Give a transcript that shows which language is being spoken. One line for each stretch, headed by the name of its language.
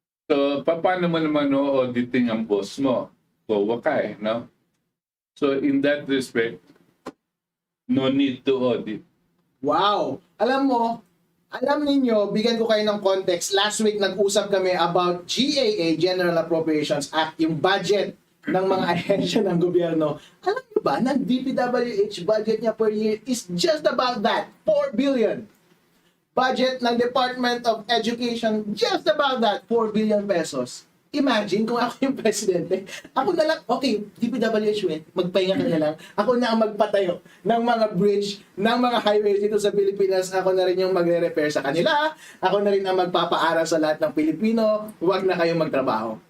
Filipino: So, paano mo naman auditing ang boss mo? COA ka eh. No?
English: So, in that respect, no need to audit. Wow!
Filipino: Alam ninyo, bigyan ko kayo ng context. Last week, nag-usap kami about GAA, General Appropriations Act, yung budget ng mga ahensya ng gobyerno. Alam nyo ba, ng DPWH budget niya per year
English: is just about that,
Filipino: 4 billion. Budget ng
English: Department of Education, just about that, 4 billion pesos.
Filipino: Imagine kung ako yung presidente, ako na lang, okay, DPWH, magpahinga ka na lang, ako na ang magpatayo ng mga bridge, ng mga highways dito sa Pilipinas, ako na rin yung magre-repair sa kanila, ako na rin ang magpapaaral sa lahat ng Pilipino, huwag na kayong magtrabaho.